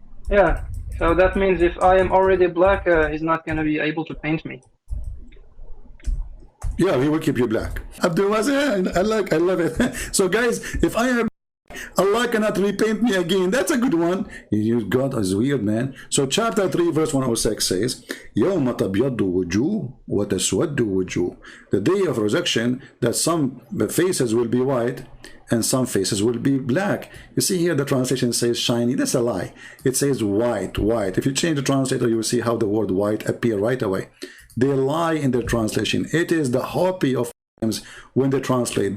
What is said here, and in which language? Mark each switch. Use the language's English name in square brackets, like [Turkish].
[English] Yeah. So that means if I am already black, he's not going to be able to paint me. Yeah, he will keep you black. Abdul Wazir, I love it. So guys, if I am, Allah cannot repaint me again. That's a good one. God is weird, man. So chapter 3 verse 106 says, [Arabic] يَوْمَ تَبْيَضُّ وُجُوهٌ وَتَسْوَدُّ وُجُوهٌ. [English] The day of resurrection, that some faces will be white and some faces will be black. You see here the translation says shiny. That's a lie. It says white, white. If you change the translator, you will see how the word white appear right away. They lie in their translation. It is the copy of when they translate.